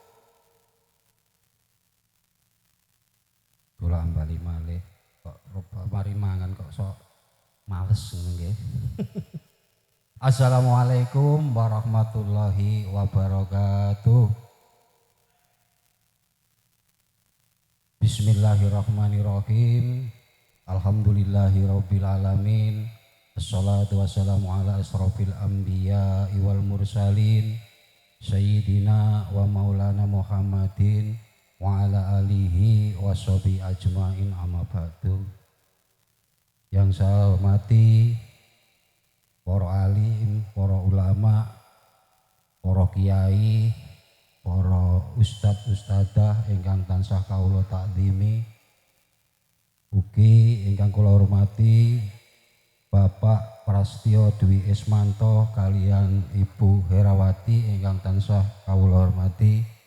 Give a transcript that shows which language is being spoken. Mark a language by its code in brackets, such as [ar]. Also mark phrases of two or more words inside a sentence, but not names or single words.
[jv] Kula ambali malih kok mari mangan kok sok males ngono nggih. [ar] السلام عليكم ورحمة الله وبركاته. Bismillahirrahmanirrahim. الحمد لله رب العالمين. والصلاة والسلام على أشرف الأنبياء والمرسلين سيدنا ومولانا محمد وعلى آله وصحبه أجمعين أما بعد. [id] Yang saya hormati para alim, para ulama, para kiai, para ustad-ustadah [jv] ingkang tansah kawula takzimi, ugi ingkang kula hormati Bapak Prasetyo Dwi Ismanto kalian Ibu Herawati ingkang tansah kawula hormati,